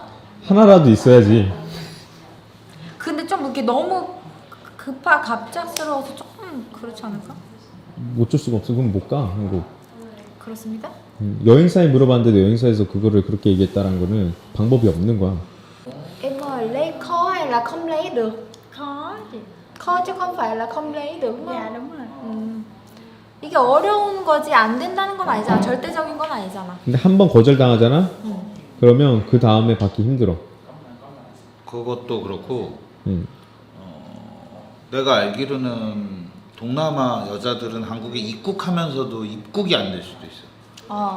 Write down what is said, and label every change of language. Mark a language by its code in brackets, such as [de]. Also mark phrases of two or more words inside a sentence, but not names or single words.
[ko] 하나라도 있어야지. 근데 좀 이렇게 너무 갑작스러워서 조금 그렇지 않을까? 어쩔 수가 없어. 그럼 못 가 한국. 그렇습니다. 여행사에 물어봤는데 여행사에서 그거를 그렇게 얘기했다는 거는 방법이 없는 거야. [vi] Em ơi, lấy khó hay là không lấy được? khó chị. khó chứ không phải là không lấy được đúng không? Dạ đúng rồi. [ko] 이게 어려운 거지 안 된다는 건 아니잖아. 절대적인 건 아니잖아. 근데 한 번 거절당하잖아? 그러면 그 다음에 받기 힘들어. 그것도 그렇고 응. 내가 알기로는 동남아 여자들은 한국에 입국하면서도 입국이 안 될 수도 있어.